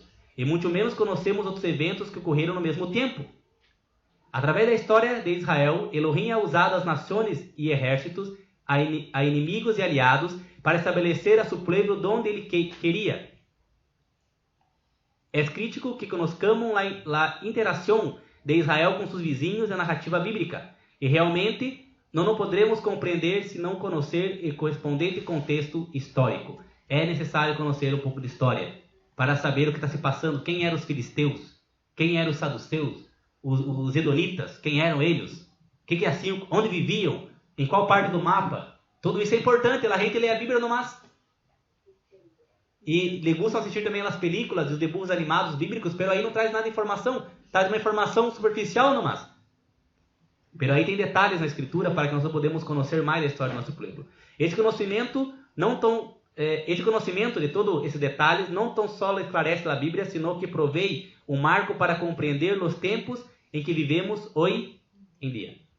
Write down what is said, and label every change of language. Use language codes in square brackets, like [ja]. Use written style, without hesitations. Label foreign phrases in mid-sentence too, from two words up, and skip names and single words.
[pt] E muito menos conhecemos outros eventos que ocorreram no mesmo tempo. Através da história de Israel, Elohim ha usado as nações e exércitos, a inimigos e aliados, para estabelecer a seu povo onde ele queria. [es] Es crítico que conozcamos la interacción de Israel con sus vizinhos en la narrativa bíblica, y realmente no nos podremos compreender si [pt] não conhecer o correspondente contexto histórico. É necessário conhecer um pouco de história para saber o que está se passando, quem eram os filisteus, quem eram os saduceus, os edonitas, quem eram eles, que assim, onde viviam, em qual parte do mapa. Tudo isso é importante, a gente lê a Bíblia nomás. E lhe gusta assistir também as películas e os debuxos animados bíblicos, pero aí não traz nada de informação, traz uma informação superficial nomás. Pero aí tem detalhes na escritura para que nós podemos conhecer mais a história do nosso povo. Esse conhecimento de todos esses detalhes não tão só esclarece a Bíblia, senão que provei um marco para compreender os tempos em que vivemos hoje em dia.